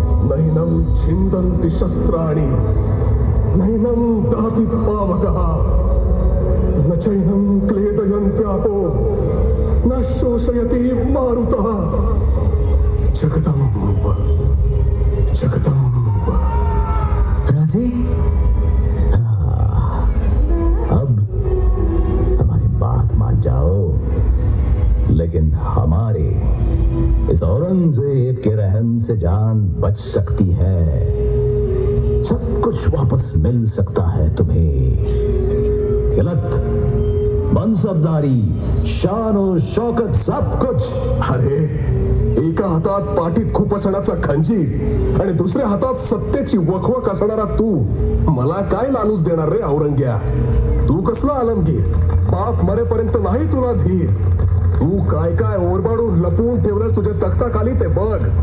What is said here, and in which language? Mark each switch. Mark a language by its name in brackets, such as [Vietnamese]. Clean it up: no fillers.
[Sanskrit] नैनं छिन्दन्ति शस्त्राणि नैनं दहति पावकः न चैनं क्लेदयन्त्यापो न शोषयति मारुतः जगदम्ब जगदम्ब। [Hindi] राजे, अब हमारी बात मान जाओ, लेकिन हमारे इस औरंगजेब के रहम से जान बच सकती है। सब कुछ वापस मिल सकता है तुम्हें। खिलत, मनसबदारी, शान और शौकत, सब कुछ। [Marathi] अरे एका हातात पाठीत खुपसण्याचा खंजीर आणि दुसऱ्या हातात सत्तेची वखवक असणारा तू मला काय लालूच देणार रे औरंग्या? तू कसला आलमगीर? बाप मरेपर्यंत नाही तुला धीर। तू काय काय ओरबाडून लपवून ठेवलंस तुझ्या तख्ताखाली ते बघ।